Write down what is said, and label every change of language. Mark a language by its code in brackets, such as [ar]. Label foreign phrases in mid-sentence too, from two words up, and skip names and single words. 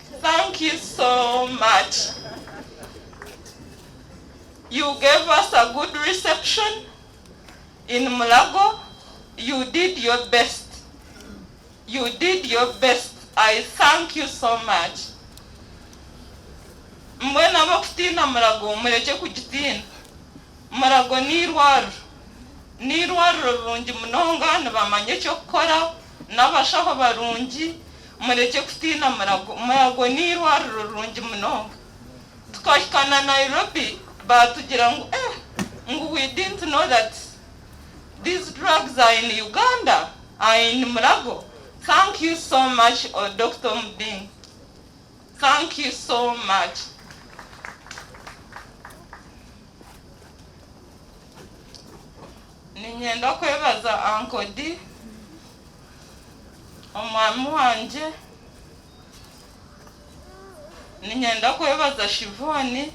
[en] Thank you so much. You gave us a good reception in Mulago. You did your best. You did your best. I thank you so much. [nyn] Mwena bakutina Mulago mureke kugitina. Mulago ni rwaro rurungi munonga nibamanye cyo gukora n'abashaho barungi mureke kutina Mulago ni rwaro rurungi munonga. Tukashikana Nairobi batugira ngo [en] we didn't know that these drugs are in Uganda, are in Mulago. Thank you so much, Dr. Muding. Thank you so much. [nyn] Ninyenda kwebaza Uncle D, omwami wanje. Ninyenda kwebaza Shivoni.